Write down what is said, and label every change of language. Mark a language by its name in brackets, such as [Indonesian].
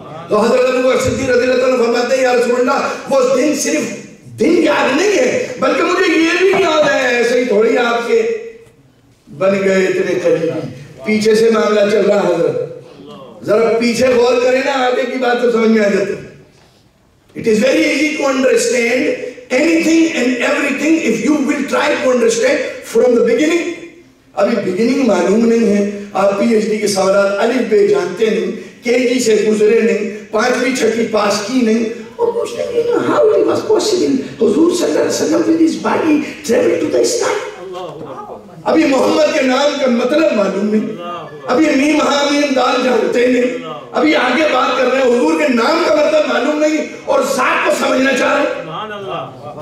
[Hindi] तो हजरत अबू बकर सिद्दीक रज़ियल्लाहु अन्हु फरमाते हैं या रसूल अल्लाह, वो दिन सिर्फ दिन याद नहीं है, बल्कि मुझे ये भी याद है, ऐसे ही थोड़ी आपके बन गए इतने करीबी, पीछे से मामला चल रहा है। हजरत जरा पीछे गौर करें ना, आगे की बात तो समझ में आ जाती है। [English] It is very easy to understand anything and everything if you will try to understand from the beginning. [Hindi] अभी beginning मालूम नहीं है, आप PhD के सवालात अलिफ बे जानते नहीं, KG से गुजरे नहीं, 5वीं 6वीं पास की नहीं, और पूछते हैं [English] how it was possible [Hindi] हुजूर सल्लल्लाहु अलैहि वसल्लम [English] with his body travel to the sky. [Hindi] अभी मोहम्मद के नाम का मतलब मालूम नहीं, अभी मीम हामीम दाल जानते नहीं, अभी आगे बात कर रहे हैं हुजूर के नाम का मतलब मालूम नहीं, और जात को समझना चाह रहे।